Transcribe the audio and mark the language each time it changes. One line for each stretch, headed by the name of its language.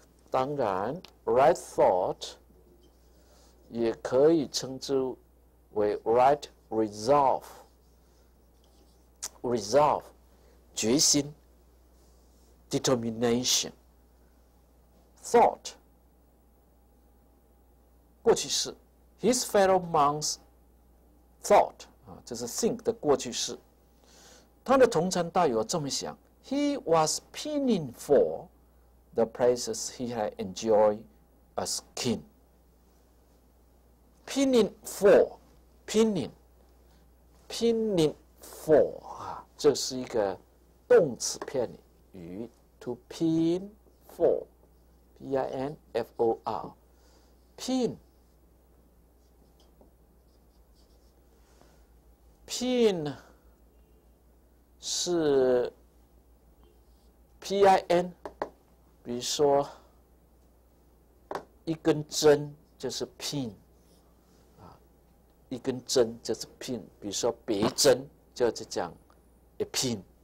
Chinese: 当然 ，
English: right thought
Chinese: 也可以称之为
English: right resolve，
Chinese: 决心 determination。
English: thought 过去式 ，his fellow monks thought。
Chinese: 这是 think 的过去式。他的同参道友这么想
English: ：He was pining for the places he had enjoyed as king. Pining for
Chinese: 啊，这是一个动词片语 ，
English: to pin for，
Chinese: P-I-N-F-O-R，pin pin 呢是 pin， 比如说一根针就是 pin 啊，一根针就是 pin， 比如说别针就是讲
English: a pin，